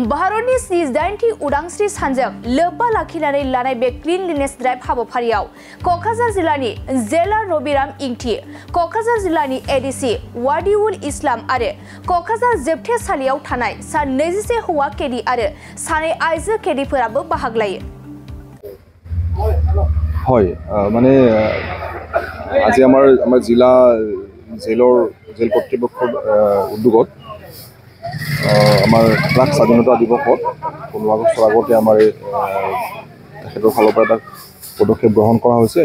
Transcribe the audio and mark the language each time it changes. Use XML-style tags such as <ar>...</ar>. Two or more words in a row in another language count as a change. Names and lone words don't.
<brx>भारतनि 78थि उदांस्रि सानजों लोब्बा लाखिनानै लानाय बे क्लिनलिनेस ड्राइभ हाबाफारियाव क'क्राझार जिल्लानि जेलार रबिराम इंथि, क'क्राझार जिल्लानि एडिसि वादिउल इस्लाम आरो क'क्राझार जोबथेसालियाव थानाय सा 21 हौवा केदी आरो सानै आइजो केदीफोराबो बाहागो लायो।</brx> <as>হয় মানে আজি আমাৰ জিলা জেল কৰ্তৃপক্ষৰ উদ্যোগত আমাৰ প্ৰাক স্বাধীনতা দিৱসত 15 আগষ্টৰ আগতে আমাৰ তেখেতৰ ফালৰ পৰা এটা পদক্ষেপ গ্ৰহণ কৰা হৈছে।</as>